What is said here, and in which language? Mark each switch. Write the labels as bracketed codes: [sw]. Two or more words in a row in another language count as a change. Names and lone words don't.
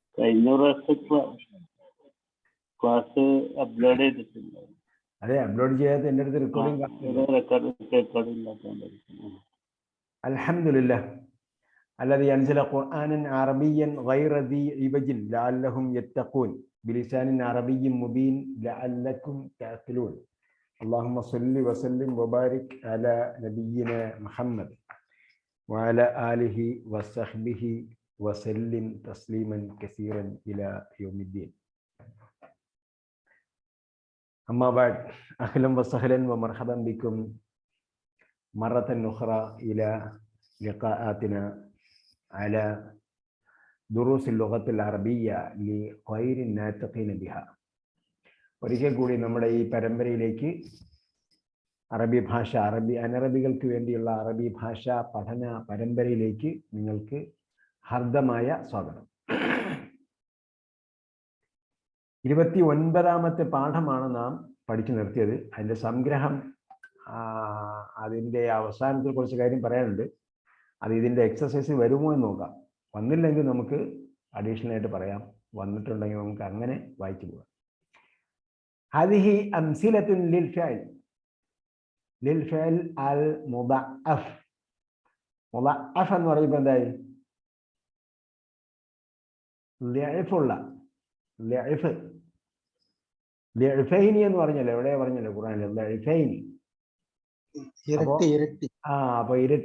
[ml] കഴിഞ്ഞ പ്രാവശ്യത്തെ ക്ലാസ് അപ്ലോഡ് ചെയ്തിട്ടില്ല. അതെ, അപ്ലോഡ് ചെയ്യാത്ത എൻ്റെ അടുത്ത് റെക്കോർഡ് ഇല്ലാത്തതുകൊണ്ടായിരിക്കും. [ar] അൽഹംദുലില്ലാഹ് الذي أنزل قرآنا عربيا غير ذي عوج لعلهم يتقون بلسان عربي مبين لعلكم تعقلون. اللهم صل وسلم وبارك على نبينا محمد وعلى آله وصحبه وسلم تسليما كثيرا إلى يوم الدين. أما بعد، أهلا وسهلا ومرحبا بكم مرة أخرى إلى لقاءاتنا على دروس اللغة العربية لغير الناطقين بها. [ml] ഒരിക്കൽ കൂടി നമ്മുടെ ഈ പരമ്പരയിലേക്ക് അറബി ഭാഷ, അനറബികൾക്ക് വേണ്ടിയുള്ള അറബി ഭാഷ പഠന പരമ്പരയിലേക്ക് നിങ്ങൾക്ക് ഹാർദമായ സ്വാഗതം. 29ാമത്തെ പാഠമാണ് നാം പഠിച്ചു നിർത്തിയത്. അതിൻ്റെ സംഗ്രഹം, അതിൻ്റെ അവസാനത്തിൽ കുറച്ച് കാര്യം പറയാനുണ്ട്. അത് ഇതിൻ്റെ എക്സസൈസ് വരുമോ എന്ന് നോക്കാം. വന്നില്ലെങ്കിൽ നമുക്ക് അഡീഷണൽ ആയിട്ട് പറയാം, വന്നിട്ടുണ്ടെങ്കിൽ നമുക്ക് അങ്ങനെ വായിച്ചു പോകാം. [ar] هذه أمثلة للفعل المضاعف. [ml] മുളഅഫ് എന്ന് പറയുമ്പോൾ എന്തായി? ലഇഫുള്ള, ലഇഫ്, ലഇഫൈനി എന്ന് പറഞ്ഞല്ലോ, എവിടെ പറഞ്ഞല്ലോ ഖുർആനിൽ ലഇഫൈനി. അപ്പൊ ഇരട്ടി.